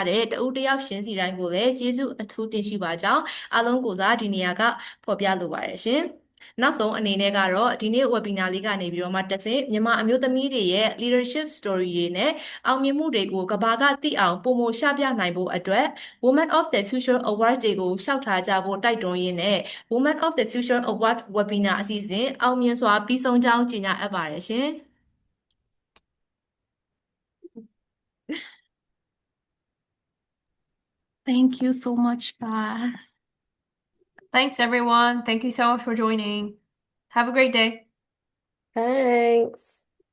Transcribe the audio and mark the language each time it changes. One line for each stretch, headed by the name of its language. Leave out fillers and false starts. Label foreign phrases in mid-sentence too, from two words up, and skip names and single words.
Burmese: တဲ့တဦးတယောက်ရှင်စီတိုင်းကိုလည်းကျေးဇူးအထူးတင်ရှိပါကြောင်းအားလုံးကိုစားဒီနေရာကဖော်ပြလိုပါတယ်ရှင်နောက်ဆုံးအနေနဲ့ကတော့ဒီနေ့ webinar လေးကနေပြီးတော့မှတက်စဉ်မြန်မာအမျိုးသမီးတွေရဲ့
English: leadership story
Burmese: တွေနဲ့အောင်မြင်မှုတွေကိုကဘာကသိအောင်ပုံမရှပြနိုင်ဖို့အတွက် Women of the Future Award တွေကိုရှောက်ထားကြဖို့တိုက်တွန်းရင်းနဲ့ Women of the Future Award webinar အစီအစဉ်အောင်မြင်စွာပြီးဆုံးကြောင်းကြေညာအပ်ပါတယ်ရှင်
English: Thank you so much, Pa. Thanks, everyone. Thank you so much for joining. Have a great day. Thanks.